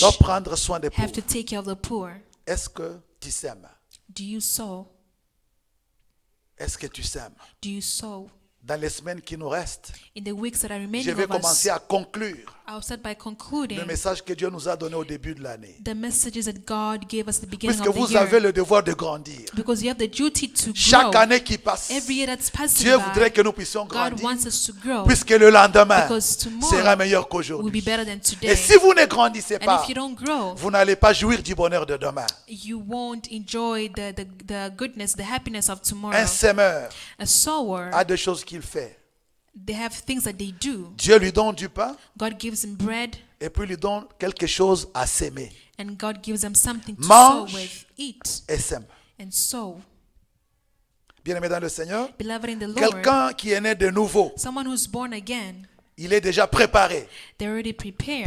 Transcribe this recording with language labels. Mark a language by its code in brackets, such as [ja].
[fr] doivent prendre soin des [en] have to [fr] pauvres. [en] take care of the poor. [fr] Est-ce que tu sèmes? [en] Do you sow? [fr] Est-ce que tu sèmes? [en] Do you sow? [fr] Dans les semaines qui nous restent, [en] In the weeks that are [fr] je [en] remaining [fr] vais [en] of us, [fr] commencer à conclure [en] I'll start by [fr] le [en] concluding [fr] message que Dieu nous a donné au début de l'année. [en] the messages that God gave us at the beginning [fr] Puisque [en] of the [fr] vous avez [en] year. [fr] le devoir de grandir. [en] Because you have the duty to [fr] Chaque [en] grow. [fr] année qui passe, [en] Every year that's passing [fr] Dieu voudrait [en] by, [fr] que nous puissions [en] God [fr] grandir. [en] wants us to grow. [fr] Puisque le lendemain [en] Because tomorrow [fr] sera meilleur [en] will be [fr] qu'aujourd'hui. [en] better than today. [fr] Et si vous ne grandissez [en] And [fr] pas, [en] if you don't grow, [fr] vous n'allez pas jouir du bonheur de demain. [en] you won't enjoy the goodness, the happiness of tomorrow. [fr] Un semeur [en] A sower, [fr] a deux choses qu'il fait. [en] they have things that they do. [fr] Dieu lui donne du pain [en] God gives him bread, [fr] et puis lui donne quelque chose à s'aimer. [en] and God gives them something to [fr] Mange. [en] sow with. Eat [fr] Et sème. [en] and sow. [fr] Bien-aimé dans le Seigneur, [en] Beloved in the Lord, [fr] quelqu'un qui est né de nouveau, [en] someone who's born again, [fr] il est déjà préparé [en] they're already prepared